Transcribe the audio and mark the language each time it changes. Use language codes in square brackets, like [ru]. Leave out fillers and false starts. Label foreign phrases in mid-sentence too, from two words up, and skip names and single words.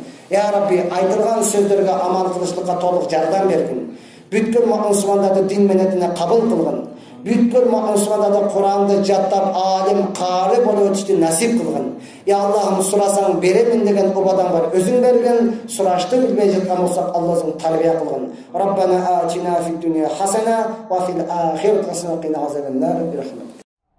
[ky] Я Рабби, айтылган сөздөргө амал кылышлыкка толук жардам бергин. Бүткүл мусулмандарды дин менетине кабыл кылгын. Бүткүл мусулмандарды Куранды жаттап, алим, кары болуп өтүштү насип кылгын. Я Аллахым, сурасаң беремин деген убадаң бар, өзүң бергин. Сурашты билбей жаткан болсок, Аллахым тарбия кылгын. [ar] ربنا آتنا في الدنيا حسنة وفي الآخرة حسنة وقنا عذاب النار.